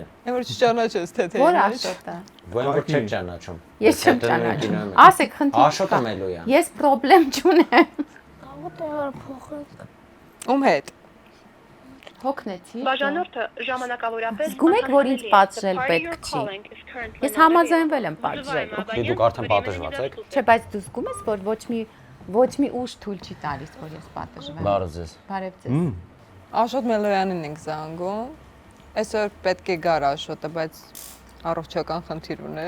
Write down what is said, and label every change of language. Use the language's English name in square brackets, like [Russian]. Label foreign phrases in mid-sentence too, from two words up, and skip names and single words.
[Armenian] Այն որ չճանաչես թե թե։ Որ Աշոտը։ Ո՞ն որ չեք ճանաչում։ Ես չեմ ճանաչում։ Ասեք խնդիր։ Աշոտը Մելոյան։ Ես խնդրեմ չունեմ։ Կարող տեղը փոխենք։ Ում հետ։ Հոգնեցի։ Բաժանորդը ժամանակավորապես Զգում եք, որ ինձ պատժել The պետք party չի։ [English] you're calling is currently [Armenian] Ես not համաձայնվել եմ available. պատժելու։ Դե դուք արդեն պատժված եք։ Չէ, բայց դու զգում ես, որ ոչ մի ուժ թույլ չի տալիս, որ ես պատժվեմ։ Բարը ձեզ։ Բարև ձեզ։ Աշոտ Մելոյանին ենք զանգում։ Այսօր պետք է գար Աշոտը, բայց առողջական խնդիր ուներ։